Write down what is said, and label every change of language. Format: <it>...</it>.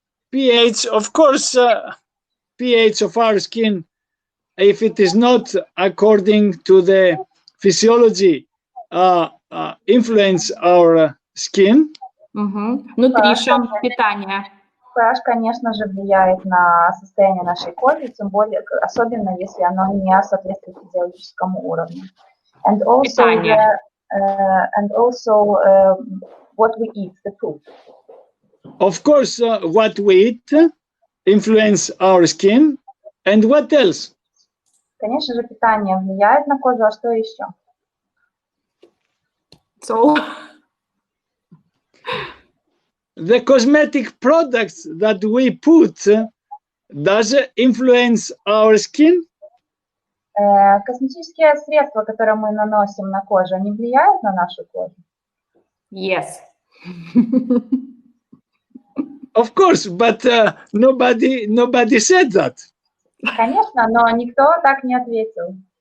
<en>pH, of course, pH of our skin, if it is not according to the physiology, influence our skin. Nutrition,</en> <ru>питание. pH, конечно же, влияет на состояние нашей кожи, тем более, особенно если оно не соответствует физиологическому уровню.</ru> <en>And also, what we eat, the food. Of course, what we eat influence our skin. And what else?</en> <ru>Конечно же, питание влияет на кожу, а что еще? So.</ru> <en>The cosmetic products that we put, does it influence our skin?</en> <ru>Косметические средства, которые мы наносим на кожу, они влияют на нашу кожу?</ru> <en>Yes. Of course, but nobody said that.</en> <ru>Конечно, но никто так не ответил.</ru>